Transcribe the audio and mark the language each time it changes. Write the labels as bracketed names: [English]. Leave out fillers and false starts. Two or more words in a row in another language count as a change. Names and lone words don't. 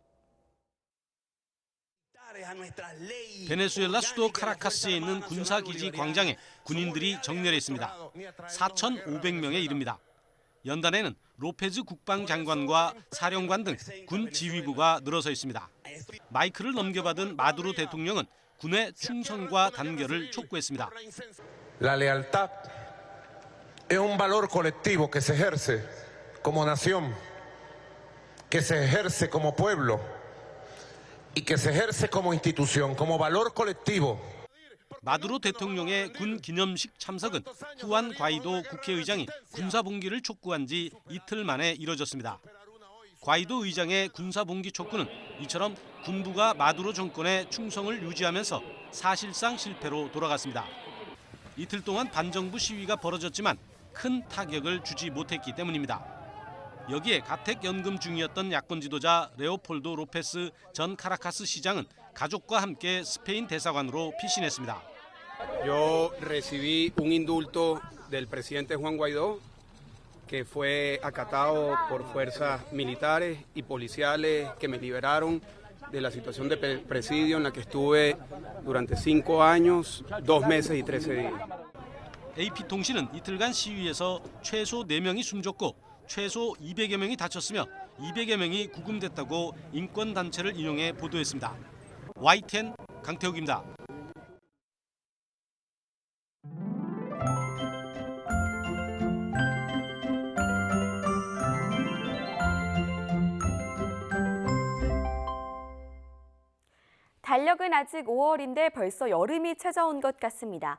[Korean] 베네수엘라 수도 카라카스에 있는 군사기지 광장에 군인들이 정렬했습니다. 4,500명에 이릅니다. 연단에는 로페즈 국방장관과 사령관 등 군 지휘부가 늘어서 있습니다. 마이크를 넘겨받은 마두로 대통령은 군의 충성과 단결을 촉구했습니다. [Spanish] La lealtad es un valor colectivo que se ejerce como nación, que se ejerce como pueblo y que se ejerce como institución, como valor colectivo. [Korean] 마두로 대통령의 군 기념식 참석은 후안 과이도 국회의장이 군사봉기를 촉구한 지 이틀 만에 이뤄졌습니다. 과이도 의장의 군사봉기 촉구는 이처럼 군부가 마두로 정권의 충성을 유지하면서 사실상 실패로 돌아갔습니다. 이틀 동안 반정부 시위가 벌어졌지만 큰 타격을 주지 못했기 때문입니다. 여기에 가택연금 중이었던 야권 지도자 레오폴도 로페스 전 카라카스 시장은 가족과 함께 스페인 대사관으로 피신했습니다. [Spanish] Yo recibí un indulto del presidente Juan Guaidó que fue acatado por fuerzas militares y policiales que me liberaron de la situación de presidio en la que estuve durante 5 años, 2 meses y 13 días. [Korean] AP통신은 이틀간 시위에서 최소 4명이 숨졌고 최소 200여 명이 다쳤으며 200여 명이 구금됐다고 인권단체를 인용해 보도했습니다. YTN 강태욱입니다. 달력은 아직 5월인데 벌써 여름이 찾아온 것 같습니다.